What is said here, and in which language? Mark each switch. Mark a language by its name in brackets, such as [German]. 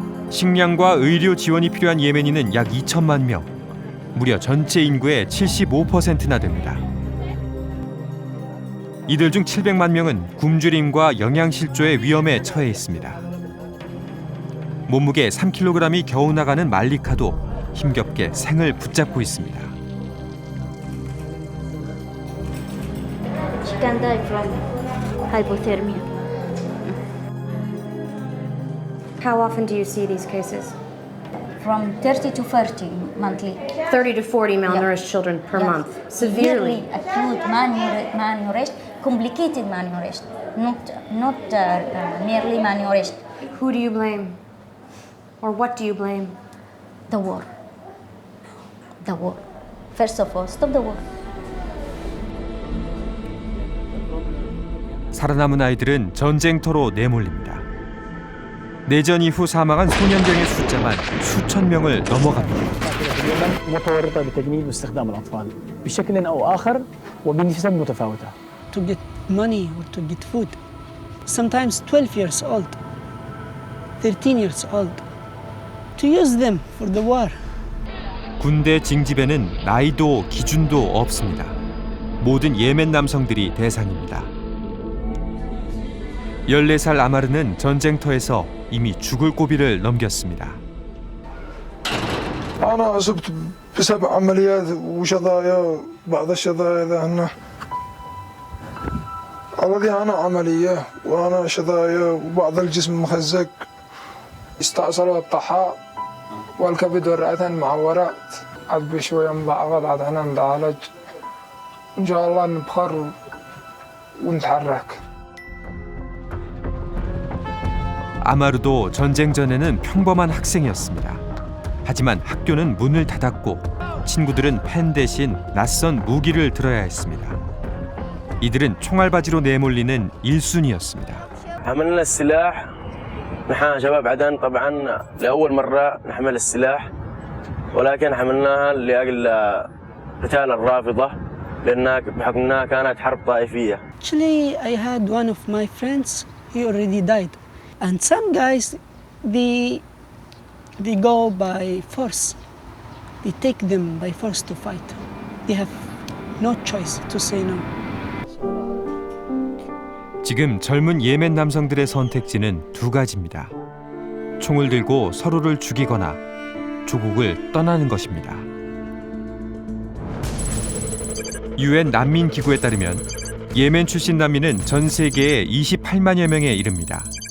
[Korean] 식량과 의료 지원이 필요한 예멘인은 약 2천만 명, 무려 전체 인구의 75%나 됩니다. 이들 중 700만 명은 굶주림과 영양실조의 위험에 처해 있습니다. 몸무게 3kg이 겨우 나가는 말리카도 힘겹게 생을 붙잡고 있습니다. [English] She can die from hypothermia. How often do you see these cases? From 30 to 40 monthly. 30 to 40 malnourished children per month. Severely. Acute malnourished, complicated malnourished, not merely malnourished. Who do you blame? Or what do you blame? The war. The war. First of all, stop the war. [Korean] 살아남은 아이들은 전쟁터로 내몰립니다. 내전 이후 사망한 소년병의 숫자만 수천 명을 넘어갑니다. [Arabic] متورطة بتجنيد واستخدام الأطفال بشكل أو آخر وبنسب متفاوتة. [English] To get money or to get food. Sometimes 12 years old, 13 years old. To use them for the war. [Korean] 군대 징집에는 나이도 기준도 없습니다. 모든 예멘 남성들이 대상입니다. 14살 아마르는 전쟁터에서 이미 죽을 고비를 넘겼습니다. [Arabic] أنا أصبت بسبع عمليات وشظايا بعض الشظايا ذهنا الذي أنا عملية وأنا شظايا وبعض الجسم مخزق استأصلوا الطحال والكبد والرئتين معورات عاد بشوية مضاعفات عاد هنا نتعالج إن شاء الله نبخر ونتحرك. [Korean] 아마르도 전쟁 전에는 평범한 학생이었습니다. 하지만 학교는 문을 닫았고 친구들은 펜 대신 낯선 무기를 들어야 했습니다. 이들은 총알바지로 내몰리는 1순위였습니다. [Arabic] حملنا السلاح نحن شباب عدن طبعا لأول مرة نحمل السلاح ولكن حملناها لأجل قتال الرافضة لأنها بحكم أنها كانت حرب طائفية. [English] Actually, I had one of my friends, he already died. And some guys, they go by force. they take them by force to fight. They have no choice to say no. [Korean] 지금 젊은 예멘 남성들의 선택지는 두 가지입니다. 총을 들고 서로를 죽이거나 조국을 떠나는 것입니다. UN 난민 기구에 따르면 예멘 출신 난민은 전 세계에 28만여 명에 이릅니다.